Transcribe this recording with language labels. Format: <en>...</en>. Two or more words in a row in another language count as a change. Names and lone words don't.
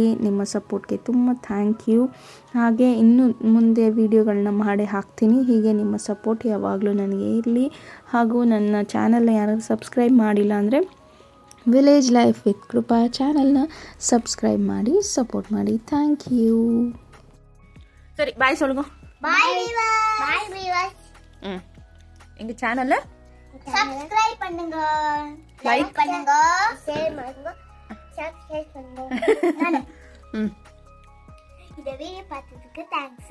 <kn>ನಿಮ್ಮ ಸಪೋರ್ಟ್ಗೆ ತುಂಬ ಥ್ಯಾಂಕ್ ಯು. ಹಾಗೆ ಇನ್ನು ಮುಂದೆ ವೀಡಿಯೋಗಳನ್ನ ಮಾಡಿ ಹಾಕ್ತೀನಿ. ಹೀಗೆ ನಿಮ್ಮ ಸಪೋರ್ಟ್ ಯಾವಾಗಲೂ ನನಗೆ ಇರಲಿ. ಹಾಗೂ ನನ್ನ ಚಾನಲ್ನ ಯಾರಾದ್ರು ಸಬ್ಸ್ಕ್ರೈಬ್ ಮಾಡಿಲ್ಲ ಅಂದರೆ ವಿಲೇಜ್ ಲೈಫ್ ವಿತ್ ಕೃಪಾ ಚಾನಲ್ನ ಸಬ್ಸ್ಕ್ರೈಬ್ ಮಾಡಿ, ಸಪೋರ್ಟ್ ಮಾಡಿ. ಥ್ಯಾಂಕ್ ಯು.</kn> <ta>சரி பாய் சொல்லுங்க.</ta> <en>bye viewers. bye viewers.</en> <ta>எங்க சேனல்ல சப்ஸ்கிரைப் பண்ணுங்க, லைக் பண்ணுங்க, ஷேர் பண்ணுங்க, சப்ஸ்கிரைப் பண்ணுங்க. இந்த வீடியோ பார்த்ததுக்கு தேங்க்ஸ்.</ta>